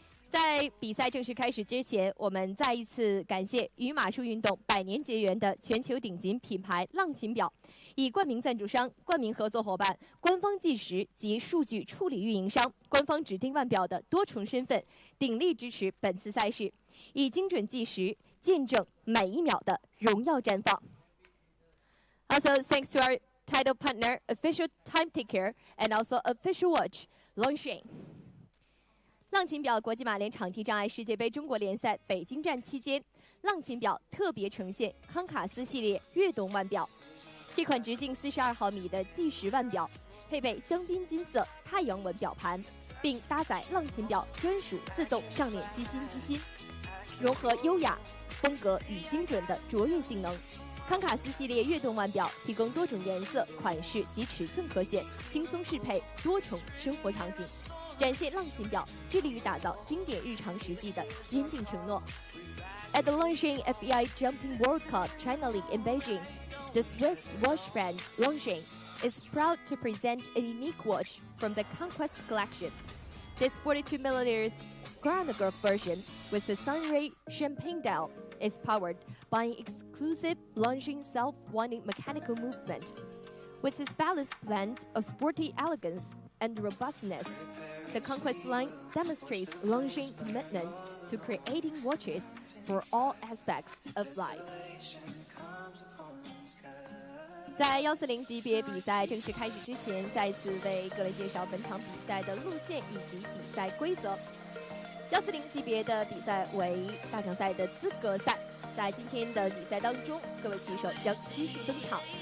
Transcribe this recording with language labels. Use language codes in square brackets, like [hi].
[zh] 在比赛正式开始之前，我们再一次感谢与马术运动100年结缘的全球顶级品牌浪琴表，以冠名赞助商、冠名合作伙伴、官方计时及数据处理运营商、官方指定腕表的多重身份，鼎力支持本次赛事，以精准计时见证每一秒的荣耀绽放。 [en] Also, thanks to our title partner, official time taker, and also official watch, Longines. [zh] 浪琴表国际马联场地障碍世界杯中国联赛北京站期间，浪琴表特别呈现康卡斯系列跃动腕表。这款直径42毫米的计时腕表，配备香槟金色太阳纹表盘，并搭载浪琴表专属自动上链机芯，融合优雅风格与精准的卓越性能。康卡斯系列跃动腕表提供多种颜色、款式及尺寸可选，轻松适配多重生活场景。展现浪琴表致力于打造经典日常实际的坚定承诺。 [en] At the Longines FEI Jumping World Cup China League in Beijing, the Swiss watch brand Longines is proud to present a unique watch from the Conquest collection. This 42mm chronograph version with the Sunray champagne dial is powered by an exclusive Longines self-winding mechanical movement. With its balanced blend of sporty elegance and robustness, the Conquest line demonstrates Longines' commitment to creating watches for all aspects of life. [zh] 在140级别比赛正式开始之前，再次为各位介绍本场比赛的路线以及比赛规则。 140级别的比赛为大奖赛的资格赛，在今天的比赛当中，各位骑手将悉数登场。